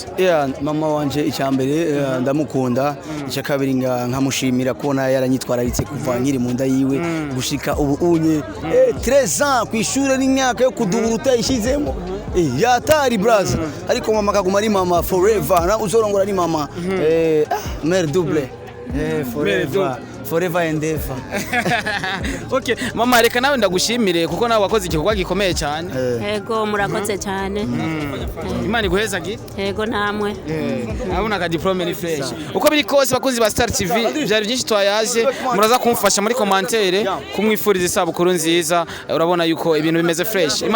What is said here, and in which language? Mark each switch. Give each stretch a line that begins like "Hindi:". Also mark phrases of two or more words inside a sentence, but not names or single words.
Rundi: Mama wanje icyambere ndamukunda icya kabiri nkamushimira kubona yaranyitwararitse kuva nkiri mu nda yiwe gushika ubu unye 13 ans kwishura n'imyaka yo kudubura utayishizemo yatari braza ariko mama kaguma ari mama forever na uzorongora ni mama
French: mère double
English: forever and ever.
Rundi: Okay mama reka nawe ndagushimire kuko nawe wakoze igikorwa gikomeye cyane. Yego murakoze cyane. Imana iguheza gi? Yego namwe. Abona ka diplome ni fresh. Uko biri kose bakunzi ba Star TV byari byinshi twayaje muraza kumfasha muri commentaire kumwifuriza isabukuru nziza urabona yuko ibintu bimeze fresh.